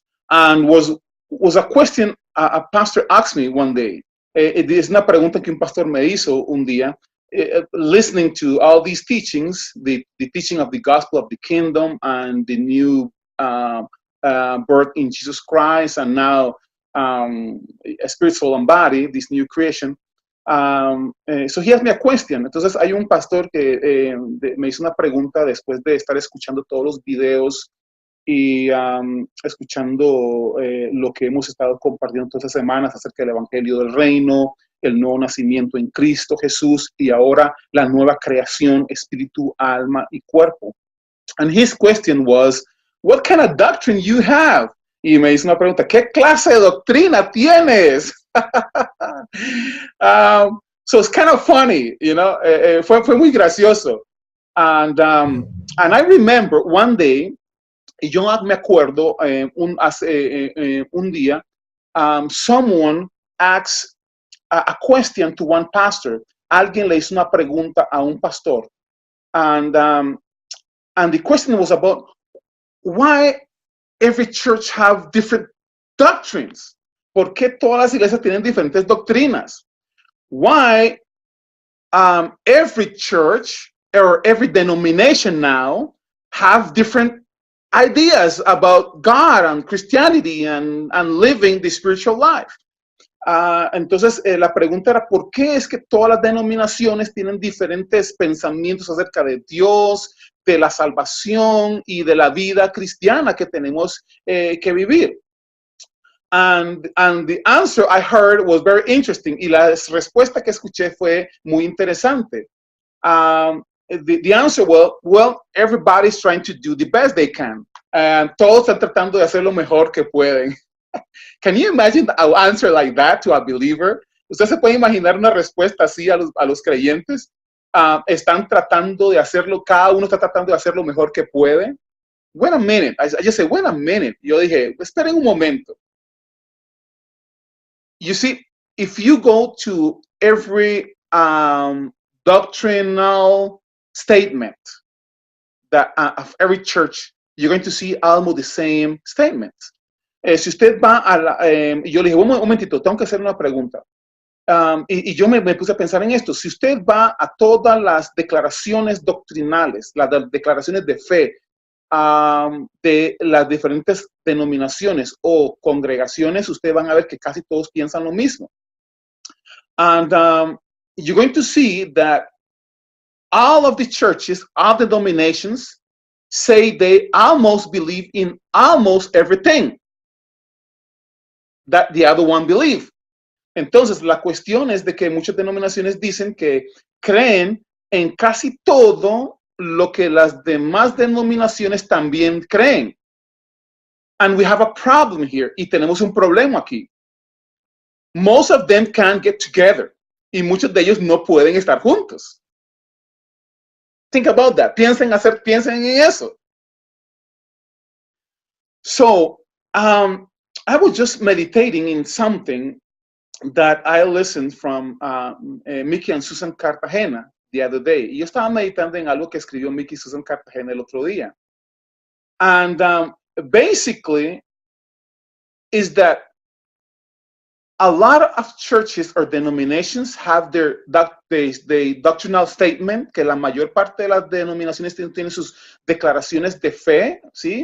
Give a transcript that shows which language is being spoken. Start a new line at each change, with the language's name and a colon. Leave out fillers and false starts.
English: And was a question a pastor asked me one day.
Spanish: Es una pregunta que un pastor me hizo un día.
English: Listening to all these teachings, the teaching of the gospel of the kingdom and the new birth in Jesus Christ, and now a spirit, soul, and body, this new creation. So he asked me a question.
Spanish: Entonces hay un pastor que me hizo una pregunta después de estar escuchando todos los videos y escuchando lo que hemos estado compartiendo todas estas semanas acerca del Evangelio del Reino, el nuevo nacimiento en Cristo Jesús y ahora la nueva creación, espíritu, alma y cuerpo.
English: And his question was, what kind of doctrine you have?
Spanish: Y me hizo una pregunta, ¿qué clase de doctrina tienes?
English: So it's kind of funny, you know,
Spanish: fue muy gracioso.
English: And I remember one day,
Spanish: y yo me acuerdo un día,
English: someone asked a question to one pastor.
Spanish: Alguien le hizo una pregunta a un pastor.
English: And the question was about why every church have different doctrines.
Spanish: ¿Por qué todas las iglesias tienen diferentes doctrinas?
English: Why every church or every denomination now have different ideas about God and Christianity and living the spiritual life.
Spanish: Entonces, la pregunta era, ¿por qué es que todas las denominaciones tienen diferentes pensamientos acerca de Dios, de la salvación y de la vida cristiana que tenemos que vivir?
English: And the answer I heard was very interesting.
Spanish: Y la respuesta que escuché fue muy interesante.
English: The answer, well, everybody's trying to do the best they can.
Spanish: Todos están tratando de hacer lo mejor que pueden.
English: Can you imagine an answer like that to a believer?
Spanish: ¿Usted se puede imaginar una respuesta así a los creyentes? Están tratando de hacerlo, cada uno está tratando de hacer lo mejor que puede.
English: Wait a minute. I just said, wait a minute.
Spanish: Yo dije, esperen un momento.
English: You see, if you go to every doctrinal statement that of every church, you're going to see almost the same statements.
Spanish: Si usted va a la, yo le dije, un momentito, tengo que hacer una pregunta. Y yo me puse a pensar en esto. Si usted va a todas las declaraciones doctrinales, las declaraciones de fe de las diferentes denominaciones o congregaciones, usted van a ver que casi todos piensan lo mismo.
English: And you're going to see that all of the churches, all the denominations say they almost believe in almost everything that the other one believe.
Spanish: Entonces, la cuestión es de que muchas denominaciones dicen que creen en casi todo lo que las demás denominaciones también creen.
English: And we have a problem here.
Spanish: Y tenemos un problema aquí.
English: Most of them can't get together.
Spanish: Y muchos de ellos no pueden estar juntos.
English: Think about that.
Spanish: Piensen en eso.
English: So, I was just meditating in something that I listened from Mickey and Susan Cartagena the other day.
Spanish: Y yo estaba meditando en algo que escribió Mickey y Susan Cartagena el otro día.
English: And basically is that a lot of churches or denominations have their doctrinal statement,
Spanish: que la mayor parte de las denominaciones tienen sus declaraciones de fe, ¿sí?